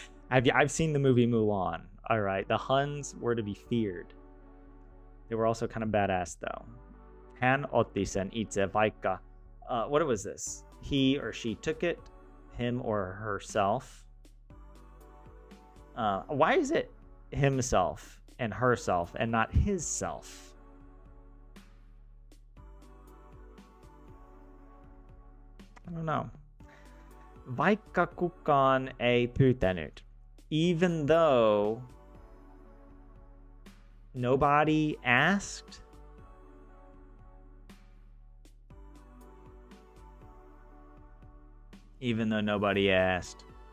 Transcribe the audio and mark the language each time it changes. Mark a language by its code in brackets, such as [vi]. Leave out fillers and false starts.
[en] I've seen the movie Mulan. All right, the Huns were to be feared. They were also kind of badass, though. [fi] Hän otti sen itse vaikka. [en] What was this? He or she took it, him or herself. Why is it himself and herself and not his self? I don't know. [fi] Vaikka kukaan ei pyytänyt. [en] Even though nobody asked. Even though nobody asked.